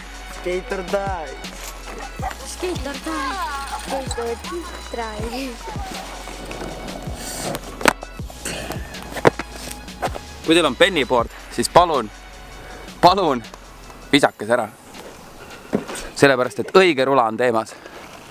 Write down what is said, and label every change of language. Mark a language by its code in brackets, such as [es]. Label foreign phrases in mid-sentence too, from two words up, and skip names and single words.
[en] Skate or die! Skate or die! Skate or die! [et] Kui teil on pennyboard, siis palun visake see ära. Sellepärast, et õige rula on teemas.